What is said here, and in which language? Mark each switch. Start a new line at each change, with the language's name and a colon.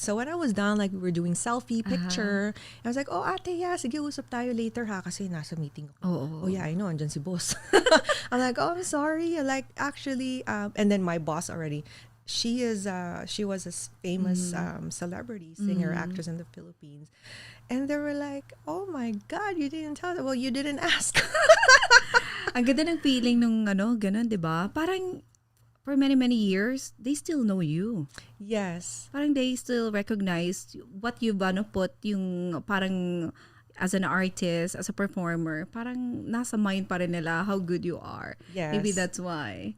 English: So when I was done, like we were doing selfie picture, I was like, oh ate, yeah,
Filipino: sige, usap tayo later ha, kasi nasa meeting ako.
English: Oh yeah, I know,
Filipino: andyan si boss.
English: I'm like, oh, I'm sorry. Like, actually, and then my boss already, she was a famous celebrity, singer, actress in the Philippines. And they were like, oh my God, you didn't tell them. Well, you didn't ask.
Filipino: Ang ganda ng feeling nung ganun, di ba?
English: Parang for many, many years, they still know you. Yes. Parang they still recognize what you've put yung parang as an artist, as a performer,
Filipino: parang nasa mind pa rin nila
English: how good you are. Yes. Maybe that's why.